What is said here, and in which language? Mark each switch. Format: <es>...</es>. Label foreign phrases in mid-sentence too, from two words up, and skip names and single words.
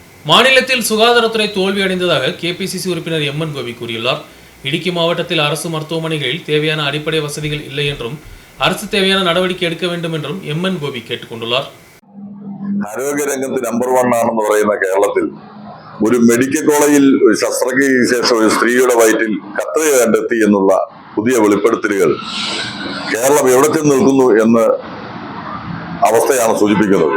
<ta>மாநிலத்தில் சுகாதாரத்துறை தோல்வியடைந்ததாக கேபிசிசி உறுப்பினர் எம்.என். கோபி கூறியுள்ளார். இடுக்கி மாவட்டத்தில் அரசு மருத்துவமனைகளில் தேவையான அடிப்படை வசதிகள் இல்லை என்றும் அரசு தேவையான நடவடிக்கை எடுக்க வேண்டும் என்றும் எம்.என். கோபി கேட்டுக்கொண்டுள்ளார்.</ta> <ml>ആരോഗ്യ രംഗത്ത് നമ്പർ 1 ആണെന്ന് പറയുന്ന കേരളത്തിൽ ഒരു മെഡിക്കൽ കോളേജിൽ ശസ്ത്രക്രിയയ്ക്ക് ശേഷം ഒരു സ്ത്രീയുടെ വയറ്റിൽ കത്രിക കണ്ടെത്തി എന്നുള്ള പുതിയ വെളിപ്പെടുത്തലുകൾ കേരളം എവിടെ ചെന്ന് നിൽക്കുന്നു എന്ന അവസ്ഥയാണ് സൂചിപ്പിക്കുന്നത്.</ml>